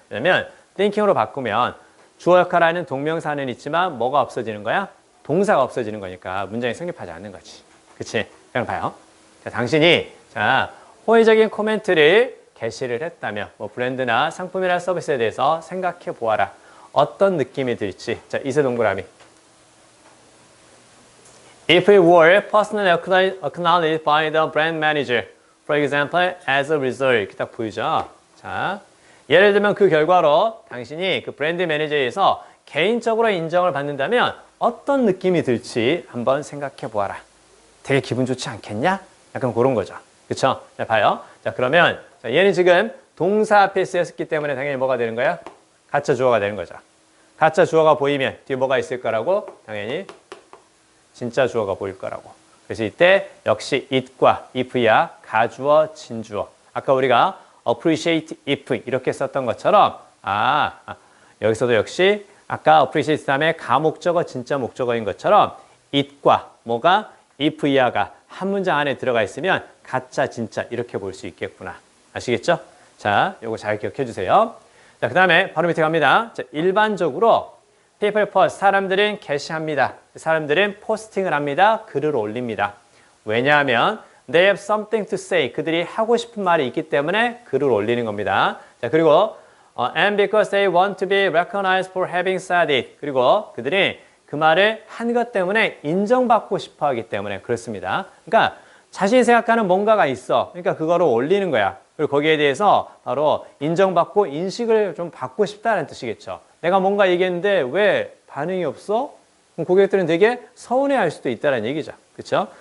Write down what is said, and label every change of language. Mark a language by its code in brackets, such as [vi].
[ko] 왜냐면 thinking으로 바꾸면 주어 역할을 하는 동명사는 있지만 뭐가 없어지는 거야? 동사가 없어지는 거니까 문장이 성립하지 않는 거지. 그치? 그냥 봐요. 자, 당신이 호의적인 코멘트를 게시를 했다면 뭐 브랜드나 상품이나 서비스에 대해서 생각해 보아라. 어떤 느낌이 들지? 자, 이세 동그라미. [en] If it were personally acknowledged by the brand manager, for example, as a result [ko] 이렇게 딱 보이죠? 자, 예를 들면 그 결과로 당신이 그 브랜드 매니저에서 개인적으로 인정을 받는다면 어떤 느낌이 들지 한번 생각해 보아라. 되게 기분 좋지 않겠냐? 약간 그런 거죠. 그쵸? 자, 봐요. 자, 그러면 자, 얘는 지금 동사 앞에 쓰였기 때문에 당연히 뭐가 되는 거야? 가짜 주어가 되는 거죠. 가짜 주어가 보이면 뒤에 뭐가 있을 거라고? 당연히 진짜 주어가 보일 거라고. 그래서 이때 역시 it과 if야 가주어, 진주어. 아까 우리가 appreciate if 이렇게 썼던 것처럼 여기서도 역시 아까 appreciate 다음에 가목적어, 진짜 목적어인 것처럼 it과 뭐가 if야가 한 문장 안에 들어가 있으면 가짜, 진짜 이렇게 볼 수 있겠구나. 아시겠죠? 자, 요거 잘 기억해 주세요. 자, 그 다음에 바로 밑에 갑니다. 자, 일반적으로 [en] people post, [ko] 사람들은 게시합니다. 사람들은 포스팅을 합니다. 글을 올립니다. 왜냐하면 [en] they have something to say. [ko] 그들이 하고 싶은 말이 있기 때문에 글을 올리는 겁니다. 자, 그리고 [en] and because they want to be recognized for having said it. [ko] 그리고 그들이 그 말을 한 것 때문에 인정받고 싶어 하기 때문에 그렇습니다. 그러니까 자신이 생각하는 뭔가가 있어. 그러니까 그거를 올리는 거야. 그리고 거기에 대해서 바로 인정받고 인식을 좀 받고 싶다는 뜻이겠죠. 내가 뭔가 얘기했는데 왜 반응이 없어? 그럼 고객들은 되게 서운해할 수도 있다는 얘기죠. 그렇죠?